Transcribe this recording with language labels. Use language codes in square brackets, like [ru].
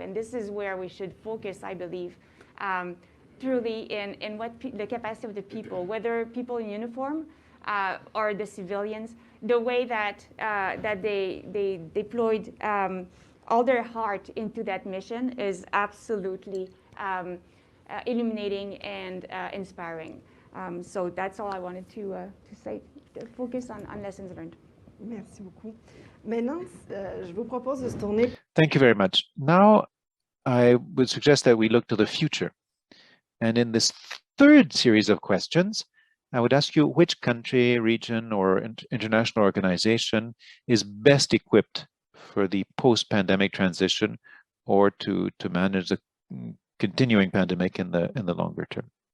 [en] And this is where we should focus, I believe, truly in what the capacity of the people, whether people in uniform or the civilians, the way that they deployed all their heart into that mission is absolutely illuminating and inspiring. So that's all I wanted to say, to focus on lessons learned. [fr] Merci beaucoup. Maintenant, je vous propose de se tourner. [en] Thank you very much. Now, I would suggest that we look to the future. And in this third series of questions, I would ask you which country, region, or international organization is best equipped for the post-pandemic transition or to manage the continuing pandemic in the longer term.